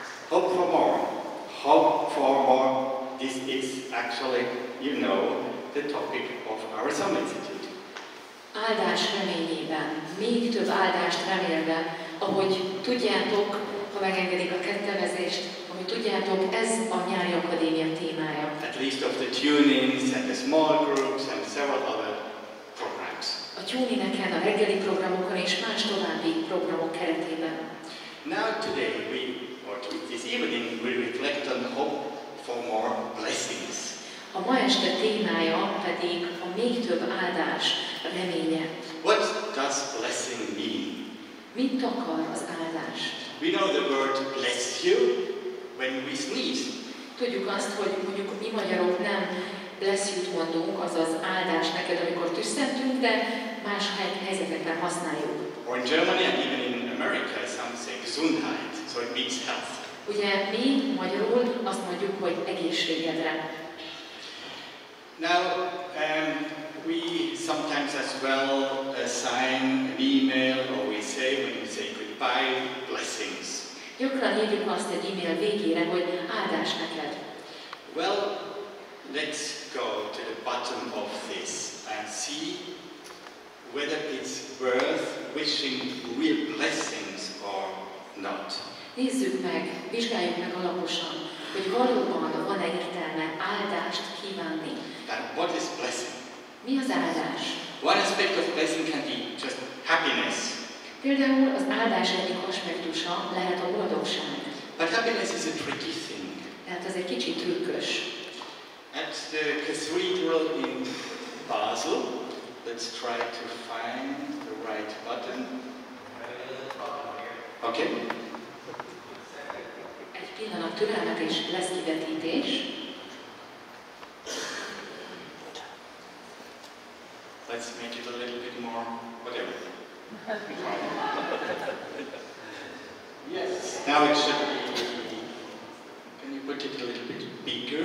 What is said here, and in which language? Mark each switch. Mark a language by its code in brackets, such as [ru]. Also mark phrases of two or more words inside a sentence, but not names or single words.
[en] Hope for more. Hope for more. This is actually, you know, the topic of our Summer Institute. [hu] Áldás reményében, még több áldást remélve, ahogy tudjátok, ha megengedik a kettelezést, ahogy tudjátok, ez a nyári akadémia témája. [en] At least of the tune-ins and the small groups and several other programs. [hu] A tune-ineken, a reggeli programokon és más további programok keretében. [en] Now today, this evening, we reflect on hope for more blessings. [hu] A ma este témája pedig a még több áldás reménye. [en] What does blessing mean? [hu] Mit akar az áldás? [en] We know the word bless you when we sneeze. [hu] Tudjuk azt, hogy mondjuk mi magyarok nem [en] bless you- [hu] t mondunk, azaz áldás neked, amikor tüsszentünk, de más helyzetekben használjuk. [en] Or in Germany and even in America, some say Gesundheit, so it means health. [hu] Ugye mi magyarul azt mondjuk, hogy egészségedre. [en] Now, we sometimes as well assign an email, or we say, when we say goodbye, blessings. [hu] Gyakran írjuk azt egy e-mail végére, hogy áldás neked. [en] Well, let's go to the bottom of this and see whether it's worth wishing real blessings or not. [hu] Nézzük meg, vizsgáljuk meg alaposan, hogy valóban van-e értelme áldást kívánni. [en] And what is blessing? [hu] Mi az áldás? [en] One aspect of blessing can be just happiness. [hu] Például az áldás egyik aspektusa lehet a boldogság. [en] But happiness is a tricky thing. [hu] Tehát ez egy kicsit trükkös. [en] At the cathedral in Basel, let's try to find the right button. Okay. [hu] Egy pillanat türelmet és lesz kivetítés. [en] Let's make it a little bit more, whatever. Yes. Now it should be, can you put it a little bit bigger?